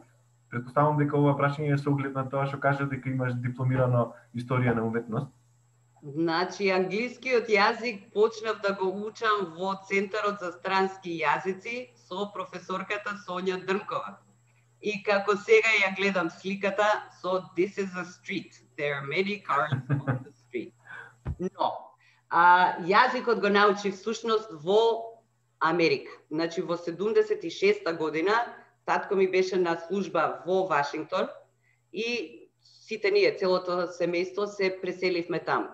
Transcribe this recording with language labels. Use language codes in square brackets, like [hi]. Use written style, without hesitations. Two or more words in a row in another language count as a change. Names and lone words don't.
[mk] Претпоставам дека ова прашање е со оглед на тоа што кажа дека имаш дипломирано историја на уметност. Значи, англискиот јазик почнав да го учам во Центарот за странски јазици со професорката Сонја Дрнкова. И како сега ја гледам сликата со [en] This is a street. There are many cars on the street. [mk] Но, јазикот го научив всушност во Америка. Значи, во 76-та година, татко ми беше на служба во Вашингтон и сите ние, целото семејство, се преселивме таму.